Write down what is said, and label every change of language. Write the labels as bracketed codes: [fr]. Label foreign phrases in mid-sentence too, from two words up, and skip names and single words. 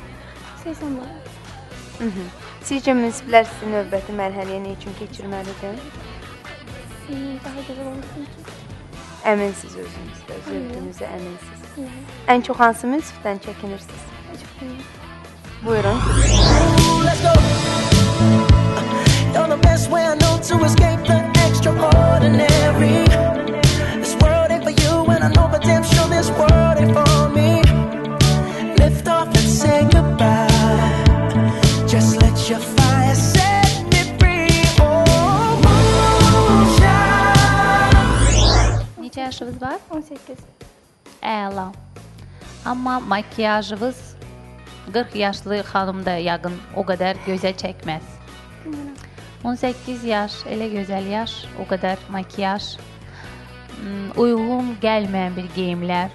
[az] 80 manat. Sizcə münsiflər sizi növbəti mərhələyə nə üçün keçirməlidir? Daha gözəl olmasın ki. Əminsiz özünüzdə, öz özünüzə əminsiz. Ən çox hansı münsifdən çəkinirsiniz? Buyurun. [en] Let's go. You're the best way I know to escape the extraordinary. This world ain't for you and I know but damn sure this world ain't for me. Lift off and say goodbye. Just let your fire set me free. Oh, moonshine. [az] Neçə yaşınız var? 18. Əla. Amma makyajınız 40 yaşlı xanımda yaqın o qədər gözəl çəkməz. 18 yaş, elə gözəl yaş, o qədər makyaj, uyğun gəlməyən bir geyimlər.